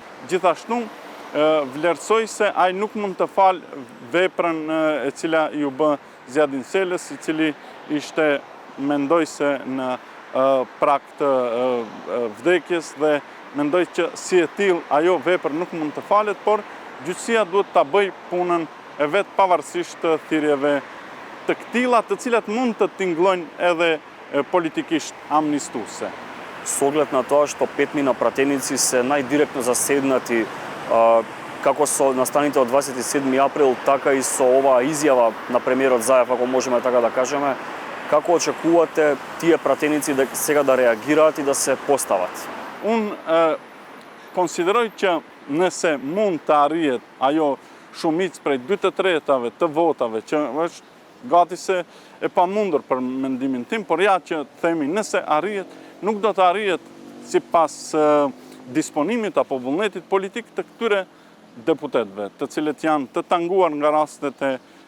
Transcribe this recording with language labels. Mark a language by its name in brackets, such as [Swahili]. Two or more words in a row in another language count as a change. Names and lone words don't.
[Albanian] Gjithashtu vlerësoj se ai nuk mund të falë veprën e cila ju bë Zjadin Selës, i cili ishte, mendoj se në prag të vdekjes dhe mendoj që si e tillë ajo vepër nuk mund të falet, por gjyqësia duhet ta bëj punën e vet pavarësisht të thirrjeve të këtilla, të cilat mund të tingëllojnë edhe politikisht amnistuese. [Macedonian] С оглед на тоа што 5000 пратеници се најдиректно заседнати како со настаните од 27 април, така и со оваа изјава на премиерот Заев, ако можеме така да кажеме, како очекувате тие пратеници сега да реагираат и да се постават? [Albanian] Konsideroj që nëse mund të arrihet ajo shumicë prej 2/3 të votave, që është gati se e pamundur për mendimin tim, por ja që themi nëse arrihet, nuk do të arrihet sipas disponimit apo vullnetit politik të këtyre deputetëve, të cilët janë të tanguar nga rastet e